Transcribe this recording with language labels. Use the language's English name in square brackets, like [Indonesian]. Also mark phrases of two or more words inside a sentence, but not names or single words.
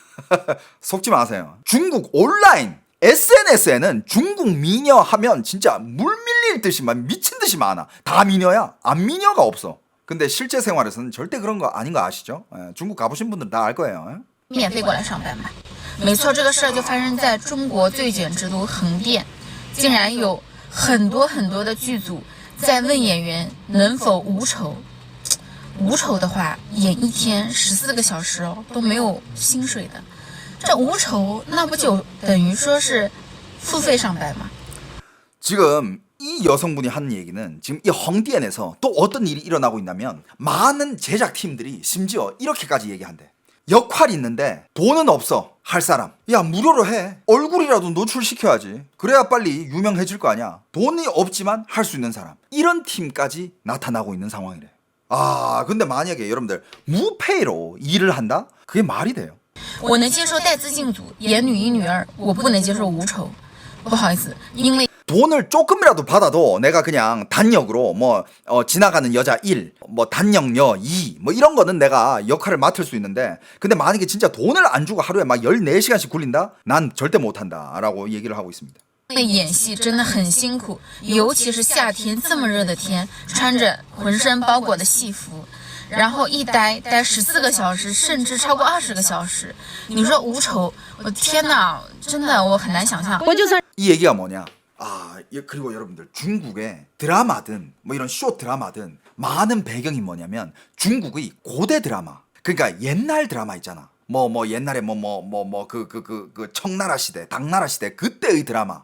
[Korean] 속지 마세요. 중국 온라인 SNS에는 중국 미녀 하면 진짜 물 밀릴 듯이 막 미친 듯이 많아. 다 미녀야. 안 미녀가 없어. 근데 실제 생활에서는 절대 그런 거 아닌 거 아시죠? 중국 가보신 분들 다 알 거예요. [Chinese] 免费过来上班吧， 没错，这个事儿就发生在中国最卷之都横店，竟然有很多的剧组在问演员能否无酬。无酬的话，演一天14个小时哦，都没有薪水的。这无酬，那不就等于说是付费上班吗？ [Korean] 지금 이 여성분이 하는 얘기는 지금 이 헝디엔에서 또 어떤 일이 일어나고 있냐면 많은 제작팀들이 심지어 이렇게까지 얘기한대. 역할이 있는데 돈은 없어. 할 사람. 야, 무료로 해. 얼굴이라도 노출시켜야지. 그래야 빨리 유명해질 거 아니야. 돈이 없지만 할 수 있는 사람. 이런 팀까지 나타나고 있는 상황이래. 아, 근데 만약에 여러분들 무페이로 일을 한다? 그게 말이 돼요. [Chinese] 我能接受带资进组演女一女二，我不能接受无酬。不好意思，因为 [Korean] 돈을 조금이라도 받아도 내가 그냥 단역으로 뭐 지나가는 여자 1, 뭐 단역녀 2, 뭐 이런 거는 내가 역할을 맡을 수 있는데 근데 만약에 진짜 돈을 안 주고 하루에 막 14시간씩 굴린다? 난 절대 못한다 라고 얘기를 하고 있습니다. [Chinese] 演戏真的很辛苦，尤其是夏天这么热的天，穿着浑身包裹的戏服，然后一待14个小时，甚至超过20个小时。你说无酬，我天哪，真的我很难想象。 [Korean] 이 얘기가 뭐냐? 아, 그리고 여러분들 중국의 드라마든 뭐 이런 쇼 드라마든 많은 배경이 뭐냐면 중국의 고대 드라마. 그러니까 옛날 드라마 있잖아. 뭐 옛날에 그 청나라 시대, 당나라 시대 그때의 드라마.